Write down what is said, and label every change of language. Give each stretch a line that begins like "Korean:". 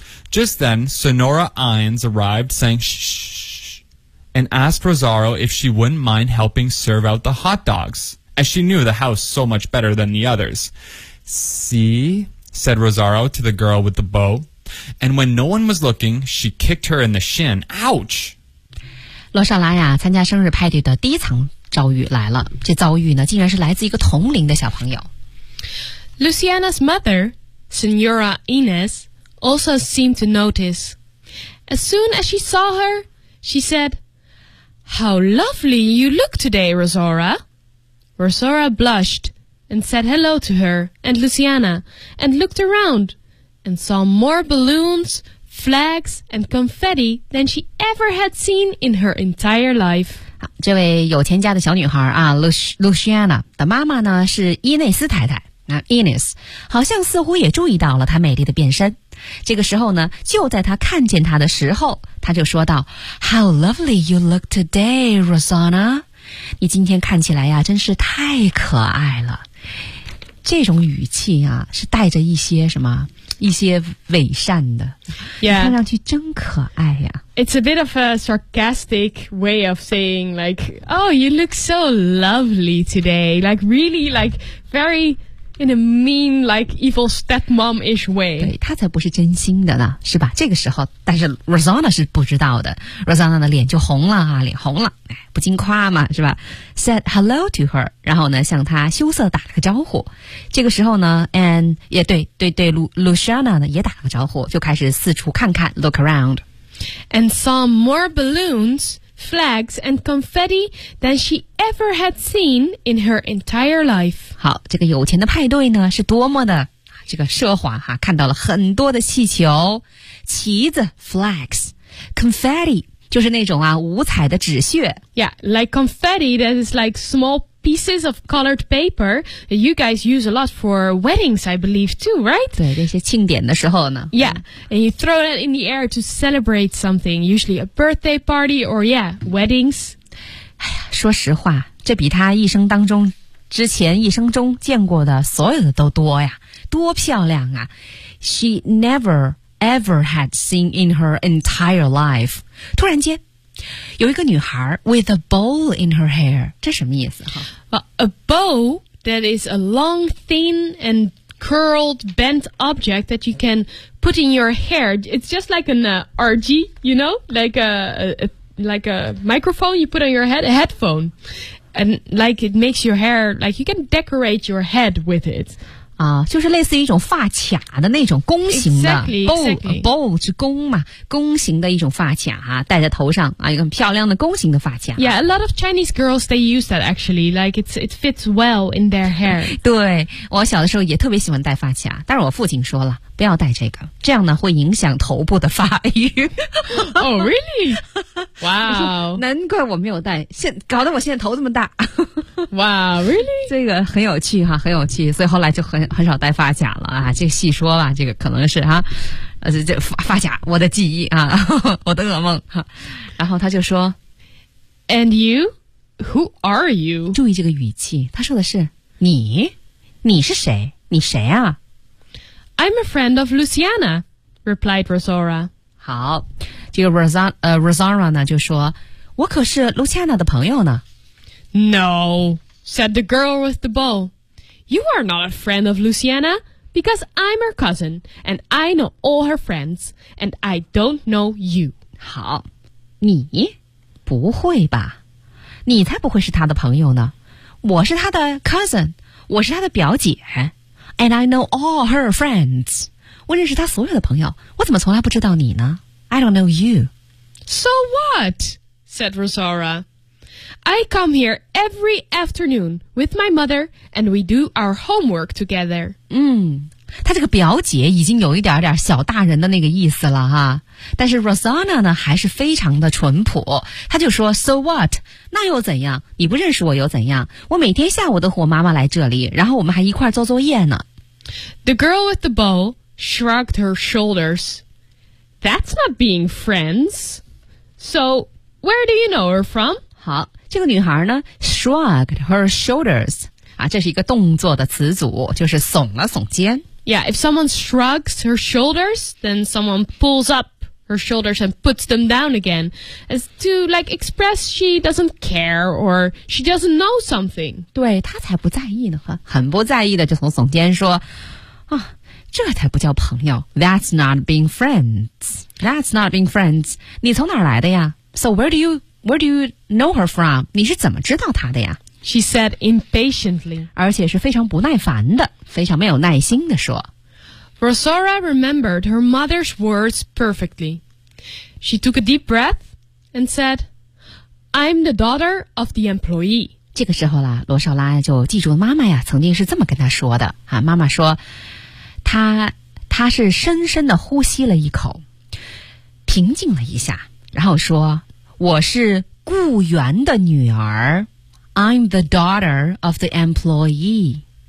English: Just then, Sonora Ines arrived, saying, "Shh," and asked Rosaro if she wouldn't mind helping serve out the hot dogs, as she knew the house so much better than the others. "See," said Rosaro to the girl with the bow. And when no one was looking, she kicked her in the shin. Ouch!
Chinese: 罗莎拉呀，参加生日派对的第一场遭遇来了。这遭遇呢，竟然是来自一个同龄的小朋友。
English: Luciana's mother... Senora Ines also seemed to notice. As soon as she saw her, she said, "How lovely you look today, Rosora." Rosora blushed and said hello to her and Luciana and looked around and saw more balloons, flags, and confetti than she ever had seen in her entire life.
Chinese: 这位有钱家的小女孩啊 Luciana 的妈妈呢是伊内斯太太。那 Ines 好像似乎也注意到了他美丽的变身。这个时候呢，就在他看见他的时候，他就说道
English: How lovely you look today, Rosanna.
Chinese: 你今天看起来呀，真是太可爱了。这种语气啊，是带着一些什么？一些伪善的、
English: yeah.
Chinese: 看上去真可爱呀。
English: It's a bit of a sarcastic way of saying like, Oh, you look so lovely today. Like really like very in a mean like evil stepmom-ish way.
Chinese: 对，他才不是真心的呢，是吧？这个时候，但是 Rosanna 是不知道的。Rosanna 的脸就红了啊，脸红了，不禁夸嘛，是吧？
English: Said hello to her，
Chinese: 然后呢向她羞涩打了个招呼。这个时候呢 ，and 也对对对 ，Luciana 呢也打了个招呼，就开始四处看看 ，
English: look around， and saw more balloons, flags, and confetti than she ever had seen in her entire life。
Chinese: 好，这个有钱的派对呢是多么的这个奢华哈、啊，看到了很多的气球、旗子 ，flags， confetti。就是那种啊五彩的纸屑
English: Yeah, like confetti that is like small pieces of colored paper that you guys use a lot for weddings, I believe, too, right?
Chinese: 对，这些庆典的时候呢
English: Yeah, and you throw that in the air to celebrate something, usually a birthday party or, yeah, weddings.
Chinese: 哎呀，说实话，这比他一生当中之前一生中见过的所有的都多呀，多漂亮啊
English: She never... ever had seen in her entire life.
Chinese: 突然间有一个女孩
English: with a bowl in her hair.
Chinese: 这什么意思、
English: A bowl that is a long, thin, and curled, bent object that you can put in your hair. It's just like an RG, you know? Like a microphone you put on your head, a headphone. And like it makes your hair, like you can decorate your head with it.
Chinese: 啊、就是类似于一种发卡的那种弓形的
English: exactly, bowl
Chinese: 是弓嘛，弓形的一种发卡、啊、戴在头上啊，一个很漂亮的弓形的发卡。
English: Yeah, a lot of Chinese girls they use that actually, like it fits well in their hair.
Chinese: 对，我小的时候也特别喜欢戴发卡，但是我父亲说了不要戴这个，这样呢会影响头部的发育。
English: Oh, really? Wow!
Chinese: 难怪我没有戴，搞得我现在头这么大。
English: Wow, really?
Chinese: 这个很有趣哈，很有趣，所以后来就很少戴发卡了啊，这个细说吧，这个可能是哈、啊，这发卡我的记忆啊，我的噩梦哈。然后他就说
English: ，And you? Who are you?
Chinese: 注意这个语气，他说的是你，你是谁？你谁啊？
English: I'm a friend of Luciana, replied Rosanna.
Chinese: 好，这个 Rosanna 呢就说，我可是 Luciana 的朋友呢。
English: No, said the girl with the bowl. You are not a friend of Luciana, because I'm her cousin, and I know all her friends, and I don't know you.
Chinese: 好，你？不会吧？你才不会是她的朋友呢。我是她的 cousin, 我是她的表姐。
English: And I know all her friends.
Chinese: 我认识她所有的朋友，我怎么从来不知道你呢？
English: I don't know you. So what? Said Rosanna. I come here every afternoon with my mother and we do our homework together.
Chinese: 嗯，她这个表姐已经有一点点小大人的那个意思了哈。但是 Rosanna 呢还是非常的淳朴，她就说
English: So what?
Chinese: 那又怎样？你不认识我又怎样？我每天下午都和我妈妈来这里，然后我们还一块做作业呢。
English: The girl with the bowl shrugged her shoulders. That's not being friends. So where do you know her from?
Chinese: 好，这个女孩呢
English: shrugged her shoulders
Chinese: 啊，这是一个动作的词组，就是耸了耸肩。
English: Yeah, if someone shrugs her shoulders, then someone pulls upher shoulders and puts them down again as to like express she doesn't care or she doesn't know something.
Chinese: 对，她才不在意呢，很不在意的就从耸肩说啊，这才不叫朋友。
English: That's not being friends. That's not being friends.
Chinese: 你从哪儿来的呀？
English: So where do you know her from?
Chinese: 你是怎么知道她的呀？
English: She said impatiently.
Chinese: 而且是非常不耐烦的，非常没有耐心的说。
English: Rosanna remembered her mother's words perfectly. She took a deep breath and said, I'm the daughter of the employee.
Chinese: 这个时候啦，罗少拉就记住妈妈呀曾经是这么跟她说的、啊、妈妈说她是深深地呼吸了一口，平静了一下，然后说我是雇员的女儿。
English: I'm the daughter of the employee.